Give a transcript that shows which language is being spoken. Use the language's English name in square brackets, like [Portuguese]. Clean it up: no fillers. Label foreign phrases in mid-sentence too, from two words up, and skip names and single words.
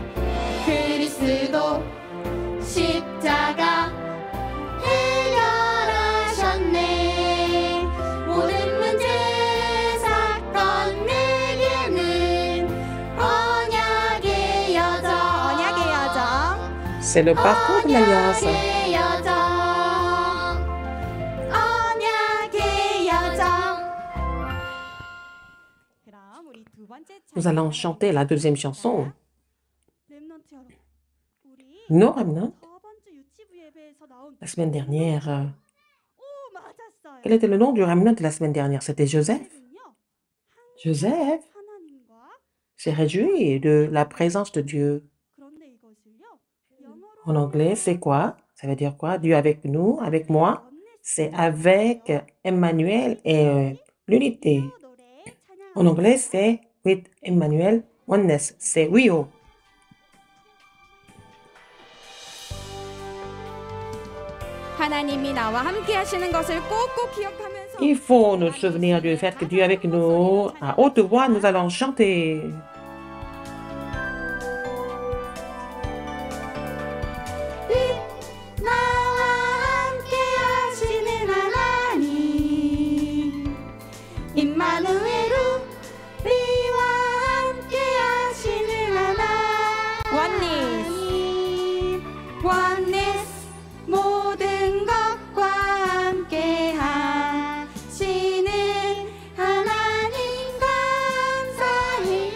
[Korean] 그리스도 십자가 해결하셨네. 모든 문제 사건 내게는 언약의 여정. 언약의 여정. [French] C'est le parcours de l'Alliance. [Korean] 언약의 여정. 언약의 여정. 그럼 우리 두 번째 [French] Nous allons chanter la deuxième chanson. [Korean] 렘넌트 여러분, 우리 [French] Nos remnants. [Korean] 저번 주 유치부 예배에서 나온 [French] La semaine dernière, [Korean] 오 맞았어요. [French] quel était le nom du remnant de la semaine dernière? C'était Joseph. [Korean] 요셉은요, Joseph 하나님과 [French] s'est réjoui de la présence de Dieu. [Korean] 그런데 이것을요 영어로 [French] En anglais, c'est quoi? Ça veut dire quoi? Dieu avec nous, avec moi. C'est avec Emmanuel et l'unité. [Korean] 노래 [French] En anglais, c'est [English] with Emmanuel oneness. [French] C'est Rio. [Korean] 하나님이 나와 함께 하시는 것을 꼭꼭 기억하면서 [French] Il faut nous souvenir du fait que Dieu est avec nous. À haute voix, nous allons chanter. [Korean] 나와 함께 하시는 하나님 임마누엘 우리와 함께 하시는 하나님 원네스 모든 것과 함께 하시는 하나님 감사해요.